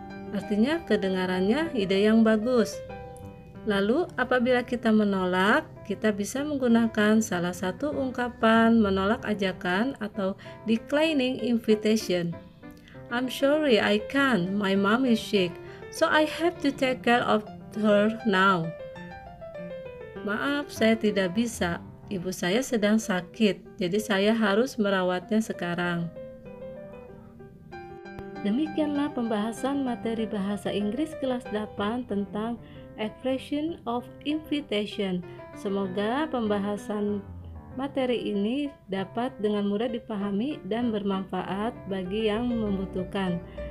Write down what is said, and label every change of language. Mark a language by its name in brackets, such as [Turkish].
[Indonesian] Artinya kedengarannya ide yang bagus. Lalu apabila kita menolak, kita bisa menggunakan salah satu ungkapan menolak ajakan atau declining invitation. [English] I'm sorry, I can't. My mom is sick, so I have to take care of her now. [Indonesian] Maaf, saya tidak bisa. Ibu saya sedang sakit, jadi saya harus merawatnya sekarang. Demikianlah pembahasan materi bahasa Inggris kelas 8 tentang expression of invitation. Semoga pembahasan materi ini dapat dengan mudah dipahami dan bermanfaat bagi yang membutuhkan.